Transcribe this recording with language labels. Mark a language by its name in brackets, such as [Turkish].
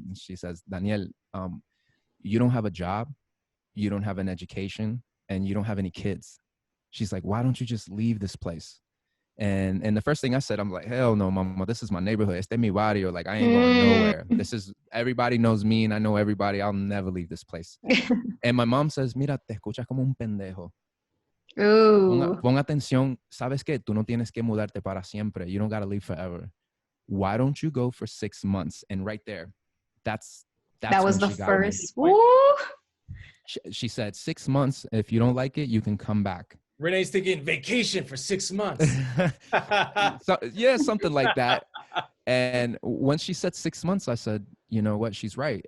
[English] And she says, Daniel, you don't have a job, you don't have an education, and you don't have any kids. She's like, why don't you just leave this place? And the first thing I said, I'm like, hell no, mama, this is my neighborhood. [Spanish] Este mi barrio. [English] Like, I ain't going nowhere. Everybody knows me, and I know everybody. I'll never leave this place. And my mom says, [Spanish] mira, te escuchas como un pendejo. Pon atención. Sabes que tú no tienes que mudarte para siempre. [English] You don't got to leave forever. Why don't you go for 6 months? And right there, that was the first. She said 6 months. If you don't like it, you can come back. Renee's thinking vacation for 6 months. So, yeah, something like that. And when she said 6 months, I said, you know what? She's right.